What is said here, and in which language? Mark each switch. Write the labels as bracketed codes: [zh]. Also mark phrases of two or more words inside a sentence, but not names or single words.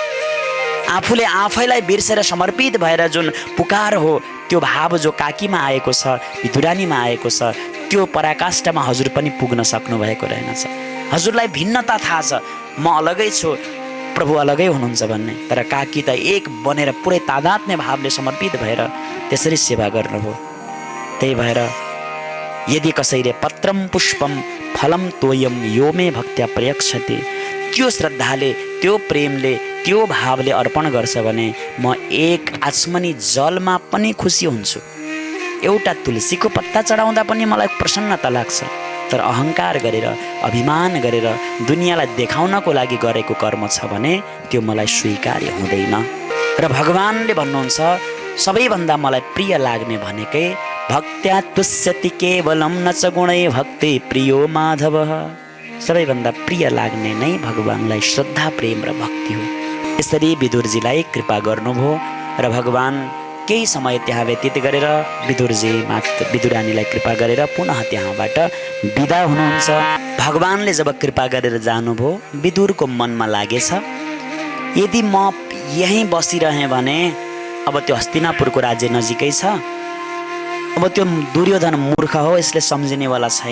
[ne] आफूले आफैलाई बिर्सेर समर्पित भएर जुन पुकार हो त्यो भाव जो काकीमा आएको छ, विदुरानीमा आएको छ, त्यो पराकाष्ठमा हजुर पनि पुग्न सक्नु भएको रहेनछ। हजुरलाई भिन्नता थाहा छ, म अलगै छु, प्रभु अलगै हुनुहुन्छ भन्ने, तर काकी त एक बनेर पुरै तादात्म्य भावले समर्पित भएर त्यसरी सेवा गर्नुभयो। त्यही भएर यदि कसैले [sa] पत्रम पुष्पम फलम तोयम यो मे भक्त्या प्रयक्षते, [ne] त्यो श्रद्धाले त्यो प्रेमले त्यो भावले अर्पण गर्छ भने म एक आचमनी जलमा पनि खुसी हुन्छु। एउटा तुलसीको पत्ता चढाउँदा पनि मलाई प्रसन्नता लाग्छ। तर अहङ्कार गरेर अभिमान गरेर दुनियाँलाई देखाउनको लागि गरेको कर्म छ भने त्यो मलाई स्वीकार्य हुँदैन। र भगवानले भन्नुहुन्छ सबैभन्दा मलाई प्रिय लाग्ने भनेकै [sa] भक्त्या तुष्यति केवलम न च गुणै भक्ति प्रियो माधव। [ne] सबैभन्दा प्रिय लाग्ने नै भगवानलाई श्रद्धा प्रेम र भक्ति हो। यसरी विदुरजीलाई कृपा गर्नुभयो र भगवान केही समय त्यहाँ व्यतीत गरेर विदुरानीलाई कृपा गरेर पुनः त्यहाँबाट बिदा हुनुहुन्छ। भगवानले जब कृपा गरेर जानुभयो विदुरको मनमा लागेछ यदि म यहीँ बसिरहेँ भने अब त्यो हस्तिनापुरको राज्य नजिकै छ, अब त्यो दुर्योधन मूर्ख हो, यसले सम्झिनेवाला छैन।